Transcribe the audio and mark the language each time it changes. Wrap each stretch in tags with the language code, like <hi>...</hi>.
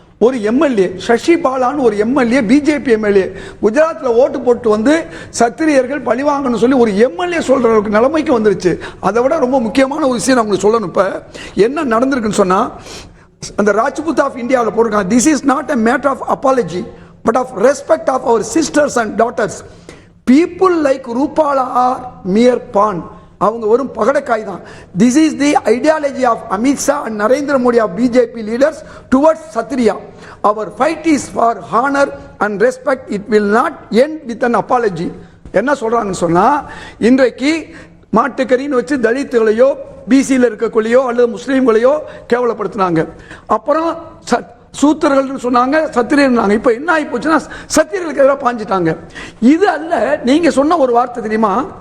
<ta>ஒரு எம்எல்ஏ சசி பாலான்னு ஒரு MLA, BJP MLA, குஜராத்தில் ஓட்டு போட்டு வந்து சத்திரியர்கள் பழிவாங்கன்னு சொல்லி ஒரு எம்எல்ஏ சொல்ற அளவுக்கு நிலைமைக்கு வந்துருச்சு. அதை விட ரொம்ப முக்கியமான ஒரு விஷயம் நான் உங்களுக்கு சொல்லணும். இப்ப என்ன நடந்திருக்குன்னு சொன்னா அந்த ராஜ்புத் ஆஃப் இந்தியாவில் போட்டிருக்காங்க,</ta> <en>This is not a matter of apology but of respect of our sisters and daughters. People like Rupala are mere pawn.</en> <ta>அவங்க வரும் பகடக்காய் தான்.</ta> <en>This is the ideology of Amit Shah and Narendra Modi of BJP leaders towards Satriya. Our fight is for honor and respect. It will not end with an apology.</en> <ta>என்ன சொல்றாங்கன்னு சொன்னா இன்றைக்கு மாட்டுக்கறின்னு வச்சு தலித்துகளையோ பிசியில் இருக்கக்கூடியோ அல்லது முஸ்லீம்களையோ கேவலப்படுத்தினாங்க. அப்புறம் சூத்திரர்கள் சொன்னாங்க, சத்திரியர்கள். இப்ப என்ன ஆகி போச்சுன்னா சத்திரியர்களுக்கு எதிராக பாஞ்சிட்டாங்க. இது அல்ல, நீங்க சொன்ன ஒரு வார்த்தை தெரியுமா?</ta>